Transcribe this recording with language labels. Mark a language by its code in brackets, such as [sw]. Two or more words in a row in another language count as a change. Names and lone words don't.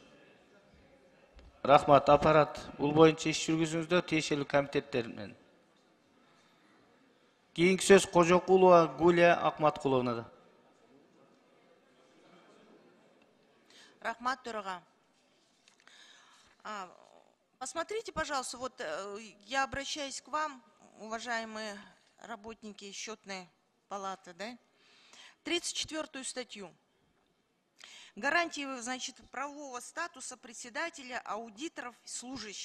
[ky] Рахмат. Аппарат бул боюнча иш жүргүзүңүздөр тиешелүү комитеттер менен. Кийинки сөз Кожокулова Гулия Акматкуловнада. Рахмат Турага. [ru] Посмотрите, пожалуйста, вот я обращаюсь к вам, уважаемые работники счетной палаты, да? 34-ю статью. Гарантии, значит, правового статуса председателя, аудиторов, служащих.